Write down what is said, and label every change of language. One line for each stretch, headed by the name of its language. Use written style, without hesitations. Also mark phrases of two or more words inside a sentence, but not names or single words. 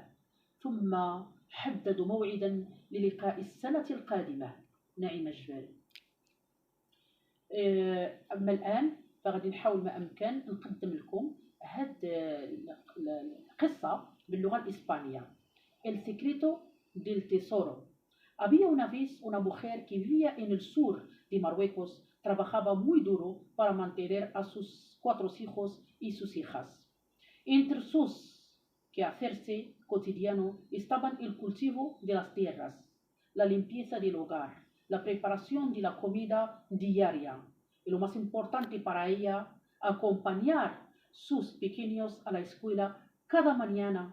Arabic: ثم حددوا موعدا للقاء السنة القادمة. نعم الجبال. أما الآن فغادي نحاول ما أمكن نقدم لكم هاد القصة باللغة الإسبانية.
Spanish: El secreto del tesoro. Había una vez una mujer que vivía en el sur de Marruecos. Trabajaba muy duro para mantener a sus 4 hijos y sus hijas. Entre sus quehacerse cotidiano estaban el cultivo de las tierras, la limpieza del hogar, la preparación de la comida diaria y, lo más importante para ella, acompañar sus pequeños a la escuela cada mañana.